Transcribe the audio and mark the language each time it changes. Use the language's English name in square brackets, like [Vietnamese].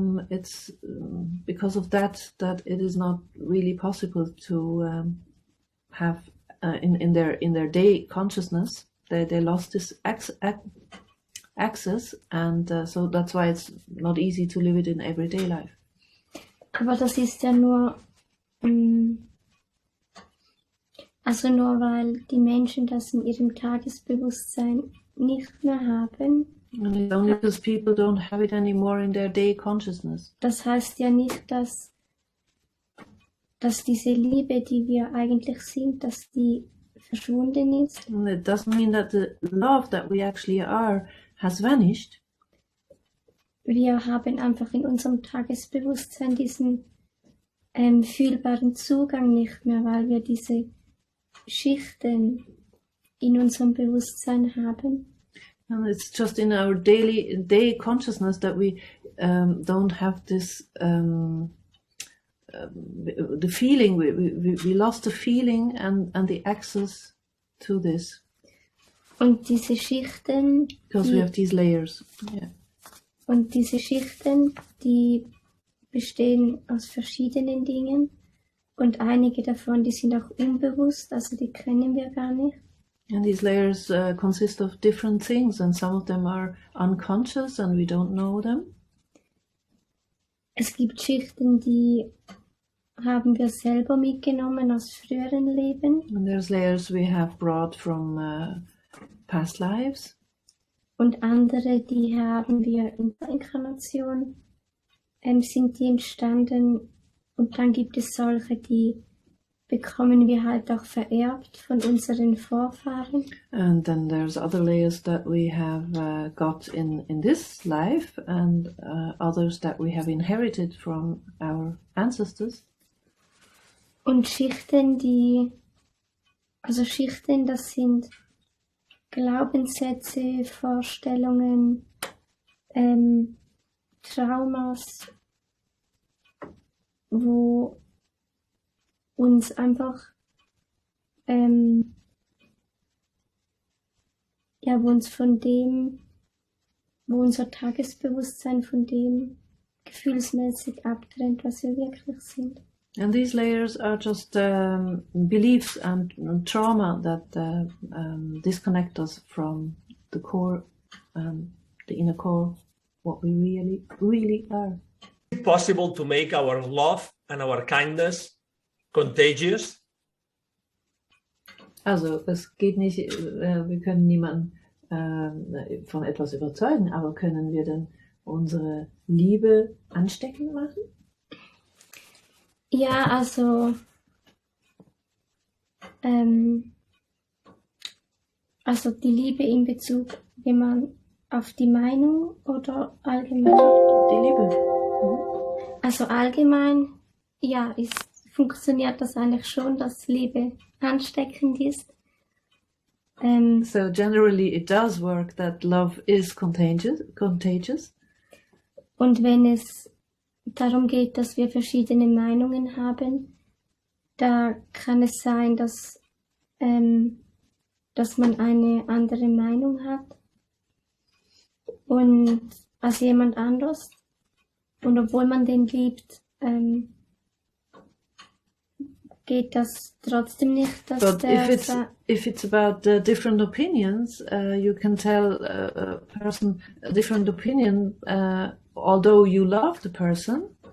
[English] It's because of that it is not really possible to have in their day consciousness. They lost this access, and so that's why it's not easy to live it in everyday life. [German] Aber das ist ja nur nur weil die Menschen das in ihrem Tagesbewusstsein nicht mehr haben. [English] And it's only because people don't have it anymore in their day consciousness. [German] Das heißt ja nicht, dass diese Liebe, die wir eigentlich sind, dass die verschwunden ist. [English] And it doesn't mean that the love that we actually are has vanished. [German] Wir haben einfach in unserem Tagesbewusstsein diesen fühlbaren Zugang nicht mehr, weil wir diese Schichten in unserem Bewusstsein haben. [English] And it's just in our day consciousness that we don't have this the feeling. We lost the feeling and the access to this. [German] Und diese Schichten, [English] because we have these layers. Yeah. [German] Und diese Schichten, die bestehen aus verschiedenen Dingen. Und einige davon, die sind auch unbewusst, also die kennen wir gar nicht. [English] And these layers consist of different things, and some of them are unconscious and we don't know them. [German] Es gibt Schichten, die haben wir selber mitgenommen aus früheren Leben. [English] And there's layers we have brought from past lives. [German] Und andere, die haben wir in der Inkarnation, sind die entstanden. Und dann gibt es solche, die bekommen wir halt auch vererbt von unseren Vorfahren. [English] And then there's other layers that we have got in this life, and others that we have inherited from our ancestors. [German] Und Schichten, das sind Glaubenssätze, Vorstellungen, Traumas, wo uns einfach, wo uns von dem, wo unser Tagesbewusstsein von dem gefühlsmäßig abtrennt, was wir wirklich sind. [English] And these layers are just beliefs and trauma that disconnect us from the core, the inner core, what we really are. Is it possible to make our love and our kindness contagious? [German] Also es geht nicht, wir können niemanden von etwas überzeugen, aber können wir denn unsere Liebe ansteckend machen? Ja, also die Liebe in Bezug, wenn man auf die Meinung oder allgemein? Die Liebe. Also allgemein, ja, ist funktioniert das eigentlich schon, dass Liebe ansteckend ist. [English] So generally it does work that love is contagious. [German] Und wenn es darum geht, dass wir verschiedene Meinungen haben, da kann es sein, dass man eine andere Meinung hat und als jemand anderes. Und obwohl man den liebt, geht das trotzdem nicht, dass [English] But [German] der [English] if it's about different opinions, you can tell a person a different opinion, although you love the person.